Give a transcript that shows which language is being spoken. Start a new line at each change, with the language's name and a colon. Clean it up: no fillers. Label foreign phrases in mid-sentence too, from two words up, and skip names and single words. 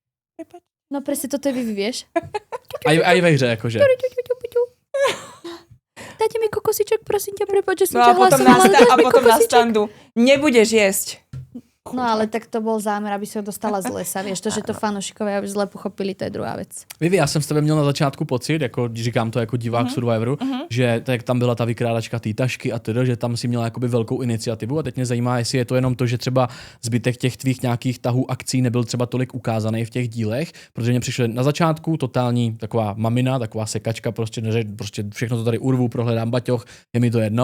Slovak: No presne toto je vy vieš.
Czech: Aj ve hře, jakože.
Slovak: Dajte mi kokosiček, prosím ťa, prepáč, že som ťa hlasovala. A potom na standu. nebudeš jesť. No ale tak to bol zámer, aby si ho dostala z lesa. Vieš, to, že to fanoušikovia zle pochopili,
Czech: to je druhá věc. Vivi, já jsem s tebe měl na začátku pocit, jako říkám to jako divák Survivoru, že tak tam byla ta vykrádačka té tašky a teda, že tam si měla jakoby velkou iniciativu a teď mě zajímá, jestli je to jenom to, že třeba zbytek těch tvých nějakých tahů akcí nebyl třeba tolik ukázaný v těch dílech, protože mě přišlo na začátku totální taková mamina, taková sekačka, prostě všechno to tady urvu, prohledám baťoch, je mi to jedno.